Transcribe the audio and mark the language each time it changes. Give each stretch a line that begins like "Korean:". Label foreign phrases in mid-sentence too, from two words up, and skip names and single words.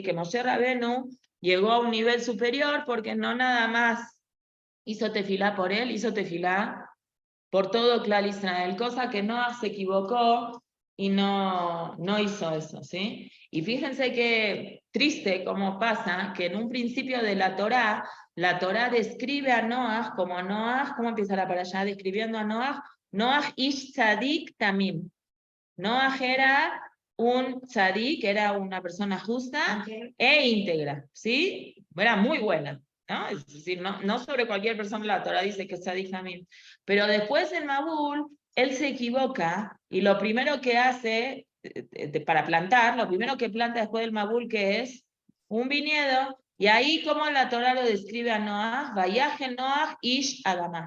Spanish: Que Moshe Rabenu llegó a un nivel superior porque no nada más hizo tefilá por él, hizo tefilá por todo Klal Israel, cosa que Noah se equivocó y no hizo eso, ¿sí? Y fíjense que triste cómo pasa que en un principio de la Torá describe a Noah como Noah, ¿cómo empieza la para allá? Describiendo a
Hebrew: נח איש צדיק תמים.
Spanish: Noah era un tzadik, era una persona justa e íntegra, ¿sí? Era muy buena, ¿no? Es decir, no sobre cualquier persona la Torah dice que es tzadik también. Pero después en Mabul, él se equivoca y lo primero que hace, para plantar, lo primero que planta después del Mabul, que es un viñedo, y ahí como la Torah lo describe a Noah,
Hebrew: ויחל נח איש אדמה.